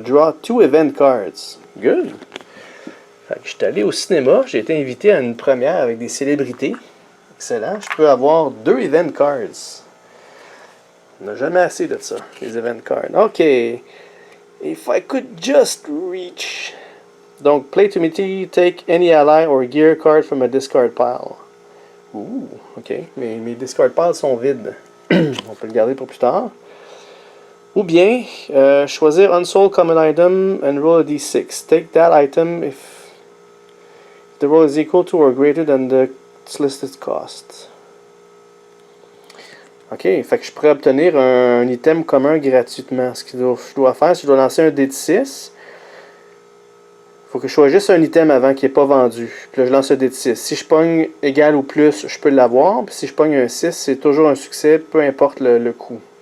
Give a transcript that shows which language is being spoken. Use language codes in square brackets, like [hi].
[en] Draw 2 event cards. Good. [fr] Fait que je suis allé au cinéma. J'ai été invité à une première avec des célébrités. Excellent. Je peux avoir 2 event cards. On n'a jamais assez de ça, les event cards. [en] OK. If I could just reach. Donc, play to me, take any ally or gear card from a discard pile. Ouh, OK. [fr] Mes discard piles sont vides. On peut le garder pour plus tard. Ou bien, choisir [en] unsold common item and roll a d6. Take that item if the roll is equal to or greater than the listed cost. [fr] OK, fait que je pourrais obtenir un item commun gratuitement. Ce que je dois faire, c'est que je dois lancer un dé de 6. Il faut que je choisisse un item avant qui n'est pas vendu. Puis là, je lance un dé de 6. Si je pogne égal ou plus, je peux l'avoir. Puis si je pogne un 6, c'est toujours un succès, peu importe le coût.